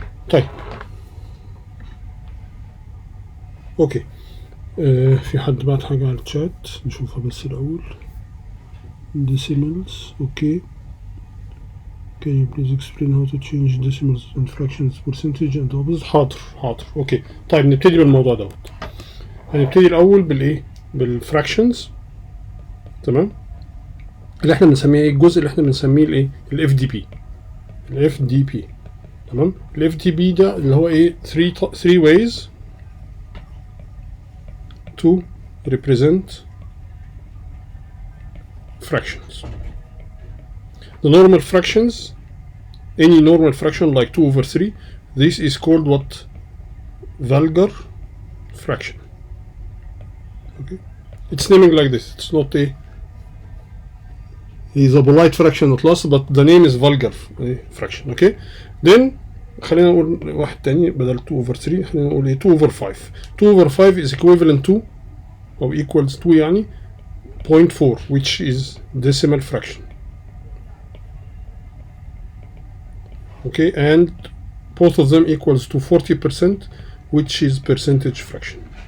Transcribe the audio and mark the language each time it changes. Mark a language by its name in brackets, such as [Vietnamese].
[Arabic] طيب اوكي في حد بعت حاجة على الشات نشوفها بس الأول. [English] decimals okay. Can you please explain how to change decimals and fractions percentage and opposite؟ [Arabic] حاضر حاضر اوكي. طيب نبتدي بالموضوع دوت. هنبتدي الأول بالإيه؟ بالفراكشنز، تمام؟ اللي احنا بنسميه ايه؟ الجزء اللي احنا بنسميه الايه؟ الاف دي بي. الاف دي بي، تمام؟ الاف دي بي ده اللي هو ايه؟ [English] 3 ways to represent fractions. The normal fractions, any normal fraction like 2/3, this is called what? Vulgar fraction. Okay, it's naming like this. It's not a. It's a polite fraction at last, but the name is vulgar fraction. Okay, then [Arabic] خلينا نقول واحد تاني بدل 2/3، خلينا نقول ايه؟ 2/5. [English] 2/5 is equivalent to أو equals to يعني 0.4 which is decimal fraction. Okay, and both of them equals to 40% which is percentage fraction.